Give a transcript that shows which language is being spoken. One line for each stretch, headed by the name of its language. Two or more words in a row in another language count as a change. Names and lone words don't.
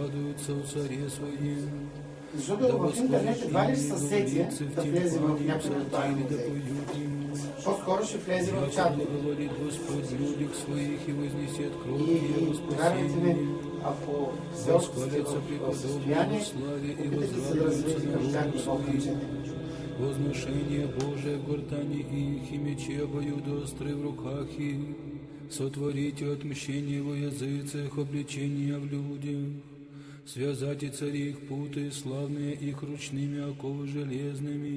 Bulgarian: Защото в интернет едва ли са сети да влезе в някой виртуален музей. По-скоро ще влезе в чатове. И повярвайте ми, ако все още сте в състояние, опитайте се да развиете към тях духовно учение.
Church Slavic: Возношение Божие в гортани их, и мечи обоюдоострые в руках их. Сотворите отмщение во языцах, обличения в людях. Связать и цари их путы, славные их ручными оковы железными.